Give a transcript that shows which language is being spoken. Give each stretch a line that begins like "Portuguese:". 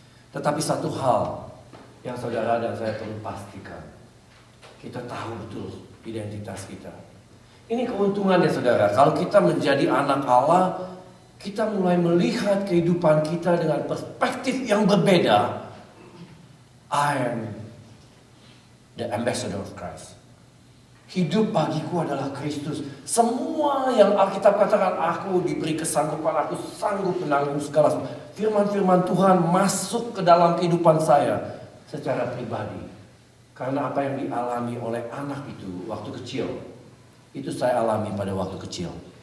Indonesian: Tetapi satu hal yang saudara dan saya perlu pastikan, kita tahu betul identitas kita. Ini keuntungannya saudara, kalau kita menjadi anak Allah, kita mulai melihat kehidupan kita dengan perspektif yang berbeda.
English: I am the ambassador of Christ.
Indonesian: Hidup bagiku adalah Kristus. Semua yang Alkitab katakan, aku diberi kesanggupan, aku sanggup menanggung segala firman-firman Tuhan masuk ke dalam kehidupan saya secara pribadi. Karena apa yang dialami oleh anak itu waktu kecil, itu saya alami pada waktu kecil.